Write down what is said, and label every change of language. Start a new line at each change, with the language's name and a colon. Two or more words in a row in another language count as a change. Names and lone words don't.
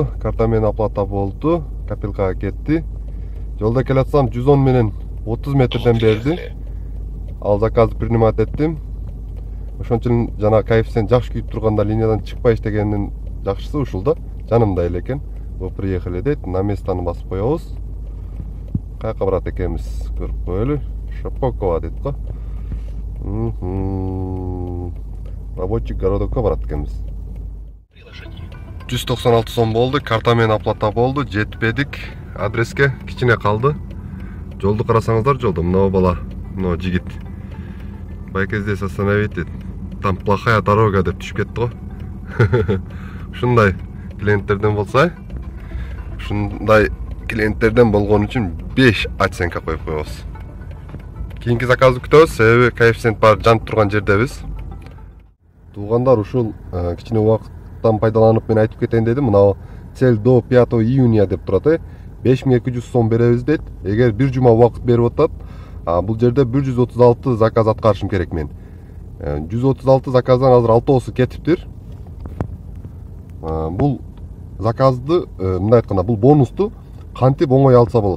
Kyrgyz: Карта менен оплата болду. Копилкага кетти. Жолда келатсам 110 менен 30 метрден берди. Ал заказды принимать эттим. Ошон үчүн жана коэффициент жакшы күйүп турганда линиядан чыкпай иштегендин жакшысы ушул да. Жанымда эле экен.
Russian: Вы приехали
Kyrgyz: дейт. На местаны басып коебуз. Каяка барат экенбиз көрүп коелу. Шапокова дейт го. Рабочий городокко барат экенбиз. 196 сом болду. Карта менен оплата болду. Жетпедик адреске. Кичине калды. Жолду карасаңыздар, жолдо мына бала, мына жигит. Байке
Russian: здесь остановить. Там плохая дорога
Kyrgyz: деп түшүп кетти го. Ушундай клиенттерден болса, ушундай клиенттерден болгон үчүн 5 оценка коюп коебуз. Кийинки заказды күтөбүз, себеби коэффициент бар жанып турган жердебиз. Туугандар, ушул кичине убакыттан пайдаланып мен айтып кетейин дедим. Мына
Russian: цель до 5 июня
Kyrgyz: деп турат. 5200 сом беребиз дейт. Эгер бир жума убакыт берип атат, бул жерде 136 заказ аткарышым керек мен. 136 заказдан азыр 6оосу кетиптир. Бул заказды, мындай айтканда, бул бонусту кантип оңой алса болот.